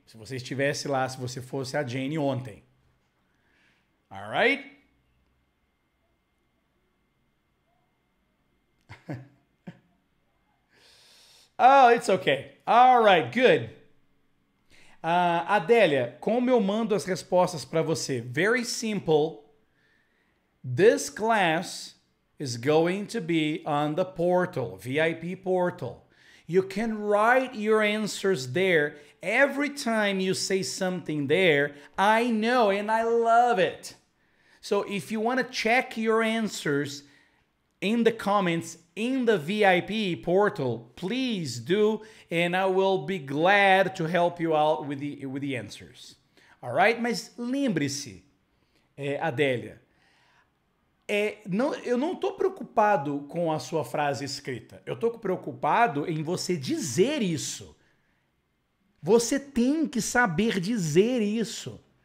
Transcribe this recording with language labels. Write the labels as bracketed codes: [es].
[pt] Se você estivesse lá, se você fosse a Jane ontem. [en] All right? Oh, it's okay. All right, good. [pt] Adélia, como eu mando as respostas para você? [en] Very simple. This class is going to be on the portal, VIP portal. You can write your answers there. Every time you say something there, I know and I love it. So if you want to check your answers in the comments in the VIP portal, please do, and I will be glad to help you out with the answers. All right? [pt] Mas lembre-se, Adélia, eu não estou preocupado com a sua frase escrita. Eu estou preocupado em você dizer isso. Você tem que saber dizer isso.